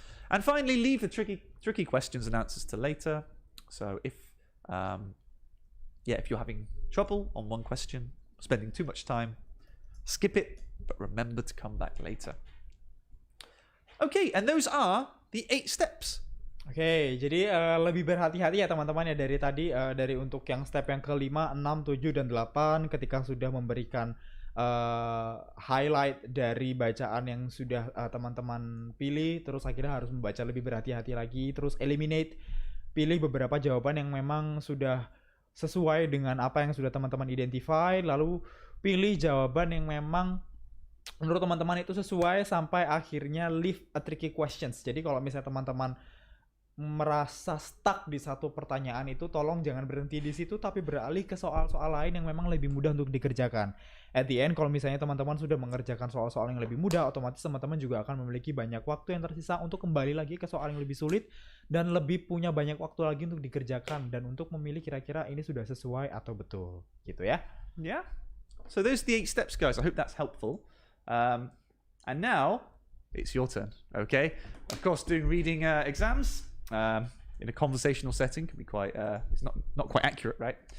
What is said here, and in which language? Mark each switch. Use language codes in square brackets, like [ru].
[en] And finally, leave the tricky questions and answers to later. So if you're having trouble on one question, spending too much time, skip it, but remember to come back later. Okay, and those are the 8 steps. [id] Oke, jadi lebih berhati-hati ya teman-teman ya dari tadi, dari untuk yang step yang ke-5, 6, 7, dan 8 ketika sudah memberikan highlight dari bacaan yang sudah teman-teman pilih, terus akhirnya harus membaca lebih berhati-hati lagi, terus eliminate, pilih beberapa jawaban yang memang sudah sesuai dengan apa yang sudah teman-teman identify, lalu pilih jawaban yang memang menurut teman-teman itu sesuai sampai akhirnya [en] leave a tricky questions. [id] Jadi kalau misalnya teman-teman merasa stuck di satu pertanyaan itu, tolong jangan berhenti di situ tapi beralih ke soal-soal lain yang memang lebih mudah untuk dikerjakan. [en] At the end, [id] kalau misalnya teman-teman sudah mengerjakan soal-soal yang lebih mudah, otomatis teman-teman juga akan memiliki banyak waktu yang tersisa untuk kembali lagi ke soal yang lebih sulit dan lebih punya banyak waktu lagi untuk dikerjakan dan untuk memilih kira-kira ini sudah sesuai atau betul, gitu ya. [en] Yeah. So those are the 8 steps, guys. I hope that's helpful. And now it's your turn. Okay. Of course, doing reading exams in a conversational setting can be quite it's not quite accurate, right?